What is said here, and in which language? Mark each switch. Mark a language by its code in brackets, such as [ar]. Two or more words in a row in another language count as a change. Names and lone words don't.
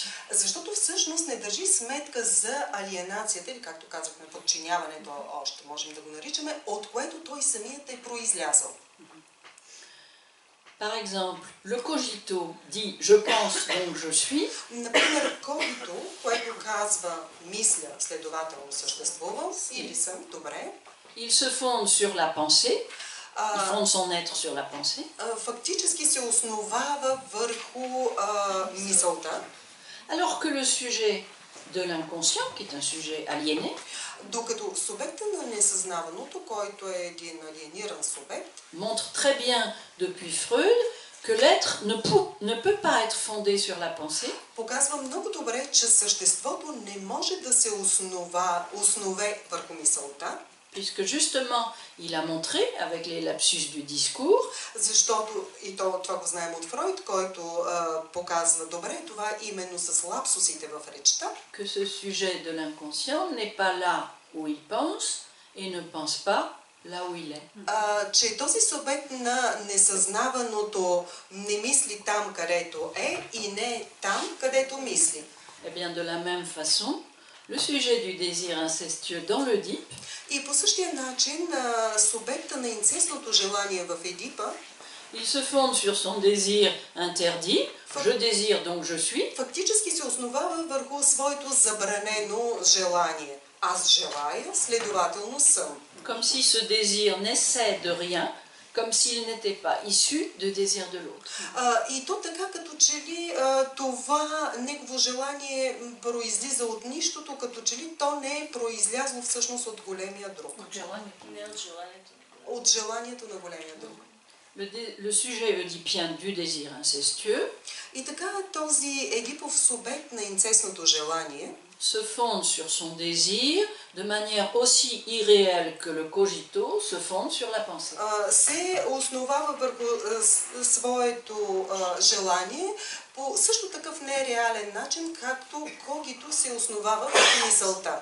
[bg] Защото всъщност не държи сметка за алиенацията, или както казахме, подчиняването, още можем да го наричаме, от което той самият е произлязъл. [fr] Par exemple, le cogito dit « je pense donc je suis ». [bg] Например, cogito, което казва мисля, следователно съществувам, или съм, добре. [fr] Il se fonde sur la pensée, il fonde son être sur la pensée. [bg] Фактически се основава върху мисълта. [fr] Alors que le sujet de l'inconscient, qui est un sujet aliéné, [bg] докато субекта на несъзнаваното, който е един алиениран субект, [fr] montre très bien depuis Freud que l'être ne peut pas être fondé sur la pensée. [bg] Показва много добре, че съществото не може да се основе върху мисълта. [fr] Puisque justement, il a montré, avec les lapsus du discours, [bg] защото, и това го знаем от Фройд, който показва добре това именно с лапсусите в речта, [fr] que ce sujet de l'inconscient n'est pas là où il pense et ne pense pas là où il est. [bg] Че този субект на несъзнаваното не мисли там, където е, и не там, където мисли. [fr] Eh bien, de la même façon, le sujet du désir incestueux dans l'Œdipe, [bg] и по същия начин субекта на инцестното желание в Едипа, [fr] il se fonde sur son désir interdit, je désire donc je suis. [bg] Фактически се основава върху своето забранено желание. Аз желая, следователно съм. [fr] Comme si ce désir naissait de rien, comme s'il n'était pas issu de désir de l'autre. [bg] И то така, като че ли това негово желание произлиза от нищото, като че ли то не е произлязло всъщност от големия друг. От желанието на големия друг. [fr] Le sujet oedipien du désir incestueux, [bg] и така този Едипов субект на инцестното желание [fr] se fonde sur son désir de manière aussi irréelle que le cogito se fonde sur la pensée. [bg] Се основава върху своето желание по също такъв нереален начин, както когито се основава върху мисълта.